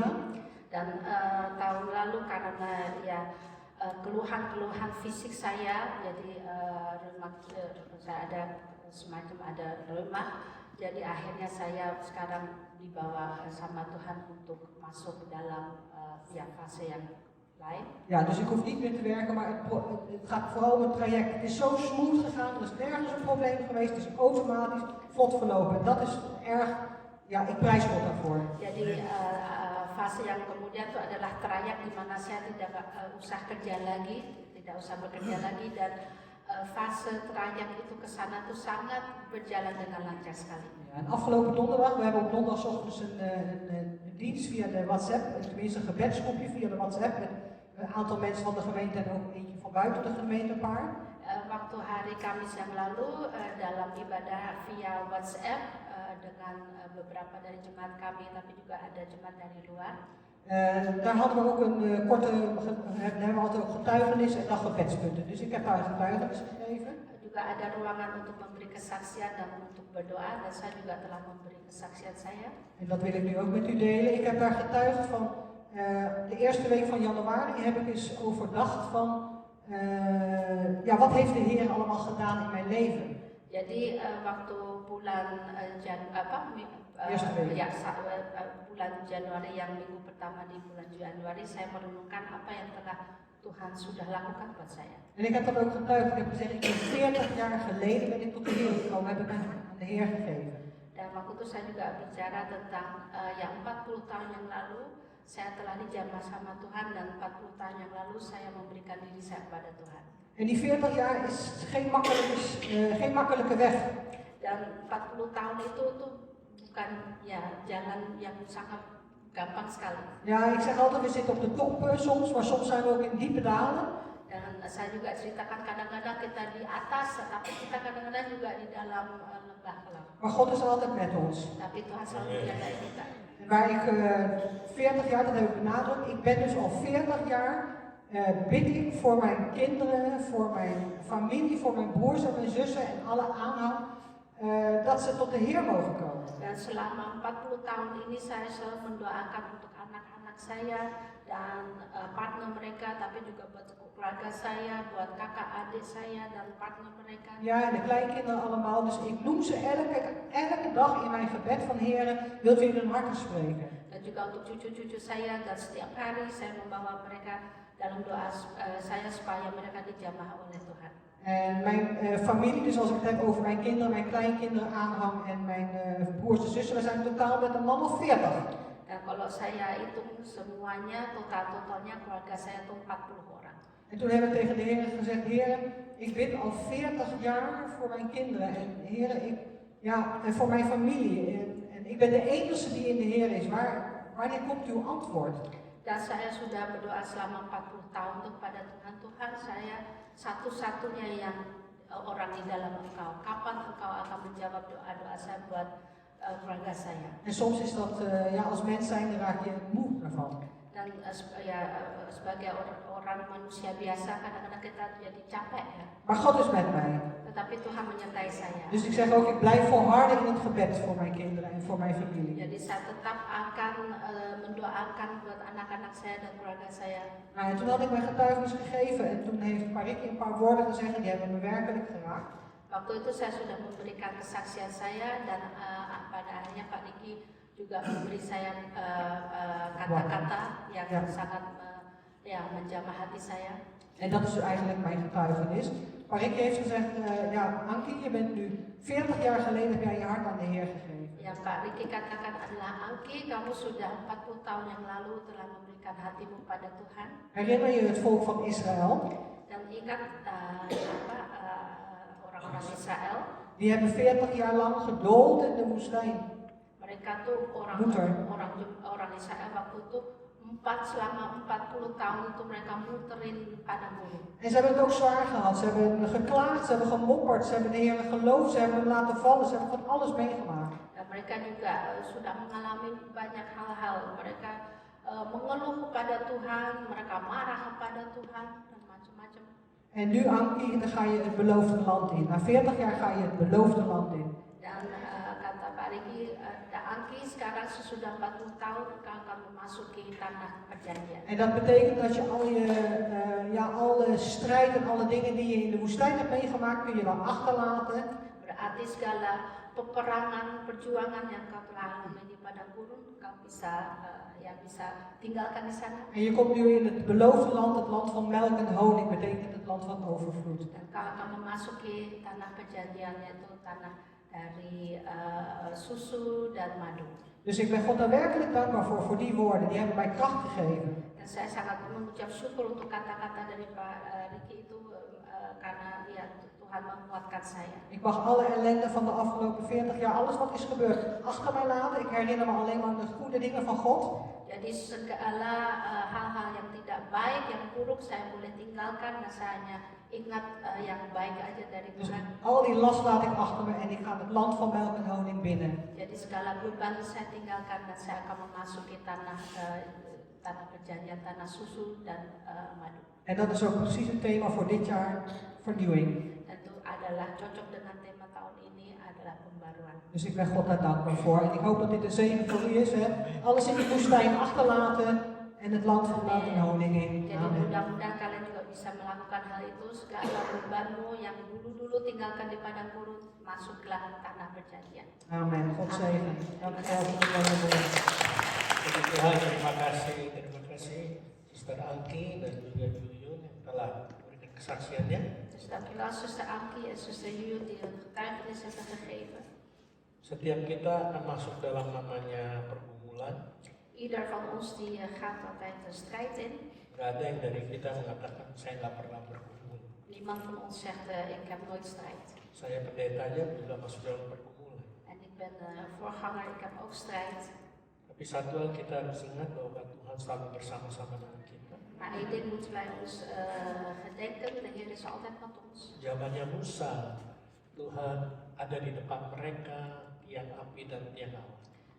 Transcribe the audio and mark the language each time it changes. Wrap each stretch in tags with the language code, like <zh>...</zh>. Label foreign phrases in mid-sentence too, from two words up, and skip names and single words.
<id>Dan tahun lalu karena keluhan-keluhan fisik saya, jadi saya ada semacam ada reuma, jadi akhirnya saya sekarang dibawa sama Tuhan untuk masuk dalam fase yang lain.</id> <nl>Ja, dus ik hoef niet meer te werken, maar het gaat vooral om het traject. Het is zo smooth gegaan, er is nergens een probleem geweest, het is automatisch vlot verlopen. En dat is erg, ja, ik prijs God daarvoor.</nl> <id>Jadi fase yang kemudian itu adalah trayek di mana saya tidak usah kerja lagi, tidak usah bekerja lagi, dan fase trayek itu ke sana tuh sangat berjalan dengan lancar sekali.</id> <nl>Ja, en afgelopen donderdag, we hebben op donderdagochtends een dienst via de WhatsApp, tenminste een gebedsgroepje via de WhatsApp met een aantal mensen van de gemeente en ook eentje van buiten de gemeente, een paar.</nl> <id>Waktu hari Kamis yang lalu dalam ibadah via WhatsApp dengan beberapa dari jemaat kami, tapi juga ada jemaat dari luar.</id> <nl>Daar hadden we ook hebben we altijd ook getuigenis en dan gebedspunten. Dus ik heb daar een getuigenis gegeven.</nl> <id>Juga ada ruangan untuk memberi kesaksian dan untuk berdoa, dan saya juga telah memberi kesaksian saya.</id> <nl>En dat wil ik nu ook met u delen. Ik heb daar getuigd van de eerste week van januari heb ik eens overdacht van wat heeft de Heer allemaal gedaan in mijn leven.</nl> <id>Jadi waktu bulan bulan Januari yang minggu pertama di bulan Januari saya merenungkan apa yang telah Tuhan sudah lakukan buat saya.</id> <nl>En ik heb dat ook getuigd. Ik heb gezegd, ik ben 40 jaar geleden ben ik tot de Heer gekomen, heb ik aan de Heer gegeven.</nl> <id>Dan waktu itu saya juga bicara tentang 40 tahun yang lalu saya telah dijamah sama Tuhan, dan 40 tahun yang lalu saya memberikan diri saya kepada Tuhan.</id> <nl>En die 40 jaar is geen makkelijke weg.</nl> <id>Dan 40 tahun itu tuh bukan jalan yang sangat gampang sekali.</id> <nl>Ja, ik zeg altijd, we zitten op de top soms, maar soms zijn we ook in diepe dalen.</nl> <id>Dan saya juga ceritakan kadang-kadang kita di atas, tapi kita kadang-kadang juga di dalam lembah kelam.</id> <nl>Maar God is altijd met ons.</nl> <id>Tapi Tuhan selalu menyertai kita.</id> <nl>En waar ik 40 jaar, dat heb ik benadrukt, ik ben dus al 40 jaar bid ik voor mijn kinderen, voor mijn familie, voor mijn broers en mijn zussen en alle aanhang, dat ze tot de Heer mogen komen.</nl> <id>Dan selama 40 tahun ini saya selalu mendoakan untuk anak-anak saya dan partner mereka, tapi juga buat keluarga saya, buat kakak adik saya dan partner mereka.</id> <nl>Ja, en de kleinkinderen allemaal. Dus ik noem ze elke dag in mijn gebed van Heer, wilt u in hun harten spreken.</nl> <id>Dan juga untuk cucu-cucu saya, dan setiap hari saya membawa mereka dalam doa saya supaya mereka dijamah oleh Tuhan.</id> <nl>En mijn familie, dus als ik het heb over mijn kinderen, mijn kleinkinderen, aanhang en mijn broers en zussen, we zijn totaal met een man of 40.</nl> <id>Dan kalau saya hitung semuanya, totalnya keluarga saya itu 40 orang.</id> <nl>En toen heb ik tegen de Heer gezegd, Heer, ik bid al 40 jaar voor mijn kinderen en Heer, en voor mijn familie. En ik ben de enige die in de Heer is. Wanneer komt uw antwoord?</nl> <id>Dan saya sudah berdoa selama 40 tahun kepada Tuhan. Tuhan, saya satu-satunya yang orang di dalam Engkau. Kapan Engkau akan menjawab doa-doa saya buat keluarga saya?</id> <nl>En soms is dat, als mens zijn, raak je moe daarvan.</nl> <id>Dan sebagai orang manusia biasa, kadang-kadang kita jadi capek ya.</id> <nl>Maar God is met mij.</nl> <id>Tetapi Tuhan menyertai saya.</id> <nl>Dus ik zeg ook, ik blijf volharden in het gebed voor mijn kinderen en voor mijn familie.</nl> <id>Jadi saya tetap akan mendoakan buat anak-anak saya dan keluarga saya.</id> <nl>Nou, en toen had ik mijn getuigenis gegeven en toen heeft Marieke een paar woorden gezegd en die hebben me werkelijk geraakt.</nl> <id>Waktu itu saya sudah memberikan kesaksian saya dan pada akhirnya Pak Diki juga memberi saya kata-kata yang sangat menjamah hati saya.</id> <nl>En dat is eigenlijk mijn getuigenis. Marieke heeft gezegd, Ankie, je bent nu 40 jaar geleden heb jij je hart aan de Heer gegeven.</nl> <id>Yang Pak Riki katakan adalah, Ankie, kamu sudah 40 tahun yang lalu telah memberikan hatimu pada Tuhan.</id> <nl>Herinner je het volk van Israël?</nl> <id>Dan ingat orang-orang Israel.</id> <nl>Die hebben 40 jaar lang gedoold in de woestijn.</nl> <id>Mereka tuh orang Israel waktu itu selama 40 tahun itu mereka muterin padang gurun.</id> <nl>En ze hebben het ook zwaar gehad. Ze hebben geklaagd, ze hebben gemopperd, ze hebben de Heer geloofd, ze hebben hem laten vallen, ze hebben van alles meegemaakt.</nl> <id>Dan mereka juga sudah mengalami banyak hal-hal. Mereka mengeluh kepada Tuhan, mereka marah kepada Tuhan dan macam-macam.</id> <nl>En nu, Ankie, dan ga je het beloofde land in. Na 40 jaar ga je het beloofde land in.</nl> <id>Dan kata Pak Riki, Ankie, sekarang sesudah 40 tahun engkau akan memasuki tanah perjanjian.</id> <nl>En dat betekent dat je alle strijd en alle dingen die je in de woestijn hebt meegemaakt, kun je dan achterlaten.</nl> <id>Berarti segala peperangan, perjuangan yang kau telah alami di padang gurun, kau bisa tinggalkan di sana.</id> <nl>En je komt nu in het beloofde land, het land van melk en honing, betekent het land van overvloed.</nl> <id>Dan kau akan memasuki tanah perjanjian, yaitu tanah dari susu dan madu.</id> <nl>Dus ik ben God daar werkelijk dankbaar voor die woorden, die hebben mij kracht gegeven.</nl> <id>Dan saya sangat mengucap syukur untuk kata-kata dari Pak Riki itu karena Tuhan menguatkan saya.</id> <nl>Ik mag alle ellende van de afgelopen 40 jaar, alles wat is gebeurd, achter mij laten. Ik herinner me alleen maar de goede dingen van God.</nl> <id>Jadi segala hal-hal yang tidak baik, yang buruk saya boleh tinggalkan dan saya hanya ingat yang baik aja dari Dus Tuhan.</id> <nl>al die last laat ik achter me en ik ga het land van melk en honing binnen.</nl> <id>Jadi segala beban saya tinggalkan dan saya akan memasuki tanah perjanjian, tanah susu dan madu.</id> <nl>En dat is ook precies het thema voor dit jaar, vernieuwing.</nl> <id>Itu adalah cocok dengan tema tahun ini adalah pembaruan.</id> <nl>Dus ik ben God daar dankbaar voor. En ik hoop dat dit een zegen voor u is. Hè? Alles in die woestijn achterlaten en het land van melk en honing in.</nl> <id>Jadi Amen. mudah-mudahan kalian juga bisa melakukan hal itu. Segala bebanmu yang dulu-dulu tinggalkan di padang gurun, masuklah tanah perjanjian.</id> <nl>Amen. God zegen. Dank u wel voor uw woorden.</nl> <id>Puji Tuhan, terima kasih Sister Anki dan juga Yuyun yang telah memberikan kesaksiannya.</id> <nl>Dus dankjewel zuster Ankie en zuster Yuyun die hun getuigenis hebben gegeven.</nl> <id>Setiap kita akan masuk dalam namanya pergumulan.</id> <nl>Ieder van ons die gaat altijd een strijd in.</nl> <id>Gak ada yang dari kita mengatakan saya nggak pernah bergumul.</id> <nl>Niemand van ons zegt ik heb nooit strijd.</nl> <id>Saya pendeta aja juga masuk dalam pergumulan.</id> <nl>En ik ben voorganger, ik heb ook strijd.</nl> <id>Tapi satu hal kita harus ingat bahwa Tuhan selalu bersama-sama dengan kita.</id> <nl>Maar één ding moeten wij ons gedenken, de Heer is altijd met ons.</nl> <id>Zamannya Musa, Tuhan ada di depan mereka, tiang api dan tiang awan.</id>